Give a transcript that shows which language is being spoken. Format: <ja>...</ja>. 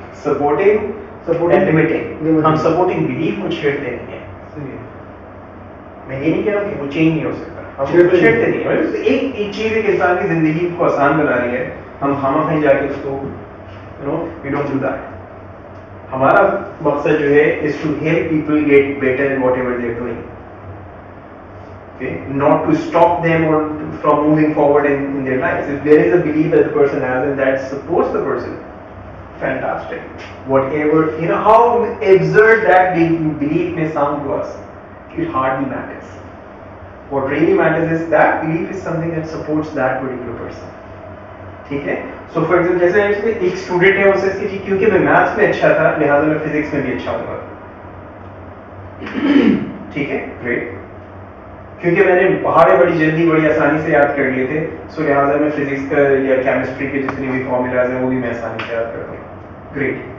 <en>Supporting and limiting.</en> <ur>ہم supporting belief کو چھیڑتے نہیں ہیں. میں یہ نہیں کہہ رہا کہ وہ چینج نہیں ہو سکتا، ہم چھیڑتے نہیں ہیں. ایک چیز ایک انسان کی زندگی کو آسان بنا رہی ہے، ہم کہیں جا کے اس کو</ur> <en>We don't do that.</en> <ur>ہمارا مقصد جو ہے</ur> <en>is to help people get better in whatever they are doing. Okay? Not to stop them or from moving forward in their lives. If there is a belief that the person has and that supports the person, fantastic. Whatever, how absurd that belief may sound to us, it hardly matters. What really matters is that belief is something that supports that particular person.</en> <ur>ٹھیک ہے؟ سو for example جیسے ایک student ہے اسے کہ کیونکہ میں maths میں اچھا تھا لہٰذا میں فزکس میں بھی اچھا ہوں گا. ٹھیک ہے، گریٹ. کیونکہ میں نے پہاڑے بڑی جلدی بڑی آسانی سے یاد کر لیے تھے سو لہٰذا میں فزکس کا یا کیمسٹری کے جتنے بھی فارمولاز ہیں وہ بھی میں آسانی سے یاد کرتا ہوں. گریٹ.</ur>